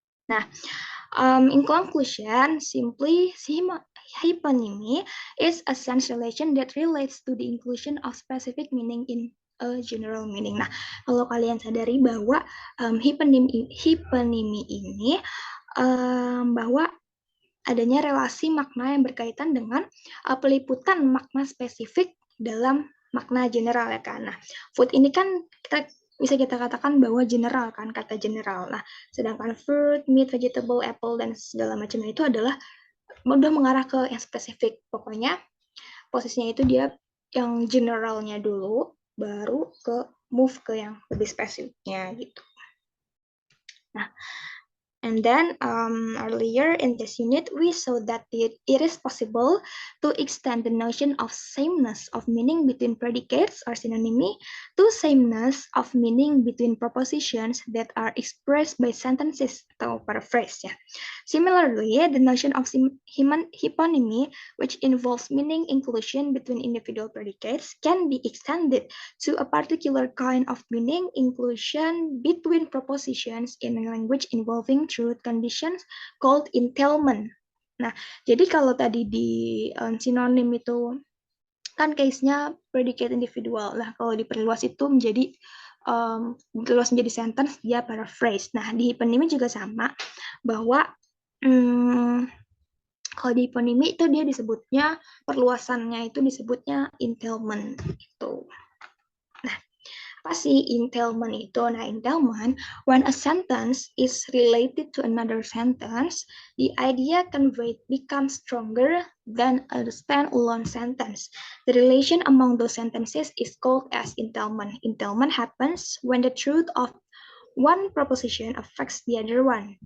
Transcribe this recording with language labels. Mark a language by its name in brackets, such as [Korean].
[English] Nah, in conclusion, simply hyponymy is a sense relation that relates to the inclusion of specific meaning in a general meaning. [Indonesian] Nah, kalau kalian sadari bahwa hyponymy ini bahwa adanya relasi makna yang berkaitan dengan peliputan makna spesifik dalam makna general ya kan. Nah, food ini kan bisa kita katakan bahwa general kan, kata general. Nah, sedangkan fruit, meat, vegetable, apple, dan segala macamnya itu adalah udah mengarah ke yang spesifik. Pokoknya posisinya itu dia yang generalnya dulu, baru move ke yang lebih spesifiknya gitu. [English] Nah, and then earlier in this unit, we saw that it is possible to extend the notion of sameness of meaning between predicates or synonymy to sameness of meaning between propositions that are expressed by sentences [Indonesian] atau [English] paraphrase. Ya. Similarly, the notion of hyponymy, which involves meaning inclusion between individual predicates, can be extended to a particular kind of meaning inclusion between propositions in a language involving truth conditions called entailment. [Indonesian] Nah, jadi kalau tadi di sinonim itu kan case-nya predicate individual. Nah, kalau diperluas itu menjadi diperluas menjadi sentence, dia paraphrase. Nah, di hyponymy juga sama, bahwa kalau di hyponymy itu dia disebutnya, perluasannya itu disebutnya entailment gitu. Apa sih entailment itu? [English] Nah, entailment, when a sentence is related to another sentence, the idea conveyed becomes stronger than a standalone sentence. The relation among those sentences is called as entailment. Entailment happens when the truth of one proposition affects the other one.